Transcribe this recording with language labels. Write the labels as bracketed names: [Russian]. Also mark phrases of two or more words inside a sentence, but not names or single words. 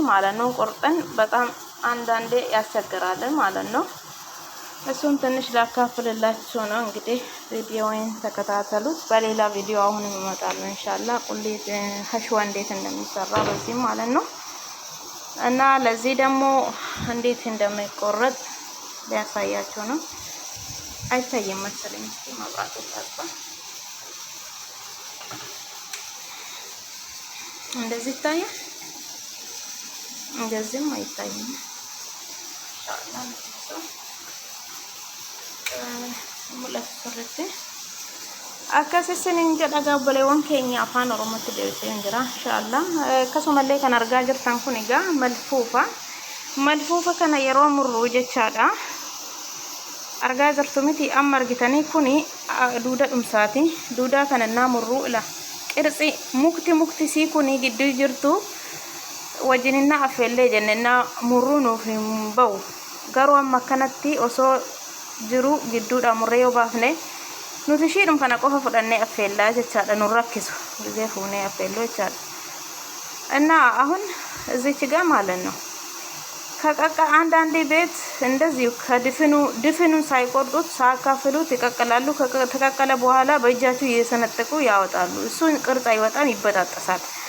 [Amharic] ማለት ነው ቆርጠን በጣም አንዳንዴ ያስቸግራል ማለት ነው። እሱን ትንሽ ላካፍልላችሁ ነው እንግዲህ ቪዲዮውን ተከታተሉት። በሌላ ቪዲዮ አሁን ይመጣል ኢንሻአላህ ቁሌት ሀሽዋ እንዴት እንደሚሰራ በዚህ ማለት ነው። እና ለዚህ ደግሞ እንዴት እንደሚቆረጥ ሊያሳያችሁ ነው። አይታየም መሰለኝ እስኪ ማብራቱ ታጥባ እንደዚህ ይታያል። እንደዚህም አይታይም ኢንሻአላህ ሙላት ሰርቴ [Oromo] akkasisin jedha gaabaleewwan keenya afaan oromootti deebisee jira inshallah akkasumallee kan argaa jirtan kun egaa malfuufa kana yeroo murru jechaadha argaa jirtu miti amma argitanii kuni duuda dhumsaati duuda kana na murru ila qirxi mukti si kuni gidduu jirtu wajjinina affeellee jennena murru nuuf hin ba'u garuu amma kanatti osoo jiru gidduudha murree yoo baafne nuti shiidhum kana qofa fudhannee affeellaa jechaadha nu rakkisu [Amharic] ጊዜ [Oromo] fuunee affeelloo jechaadha [Amharic] እና አሁን እዚች ጋር ማለት ነው ከቀቀ አንዳንዴ ቤት እንደዚህ ድፍኑን ሳይቆርጡት ሳካፍሉት ይቀቀላሉ። ከተቀቀለ በኋላ በእጃቸው እየሰነጠቁ ያወጣሉ። እሱን ቅርጽ አይወጣም፣ ይበጣጠሳል።